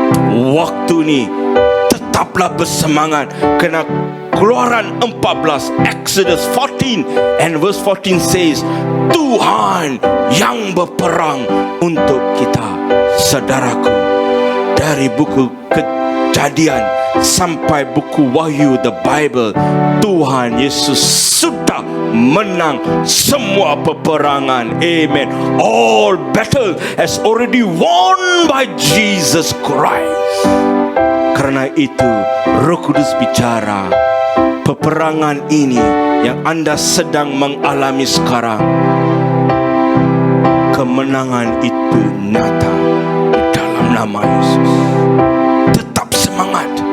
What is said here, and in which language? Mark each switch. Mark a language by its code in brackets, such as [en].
[ms] Waktu ini tetaplah bersemangat, kerana Keluaran 14, [en] Exodus 14 and verse 14 says, [ms] Tuhan yang berperang untuk kita. Saudaraku, dari buku Kejadian sampai buku Wahyu, [en] the Bible, [ms] Tuhan Yesus sudah menang semua peperangan. Amen. [en] All battle has already won by Jesus Christ. [ms] Karena itu Roh Kudus bicara, peperangan ini yang anda sedang mengalami sekarang, kemenangan itu nyata di dalam nama Yesus. Tetap semangat.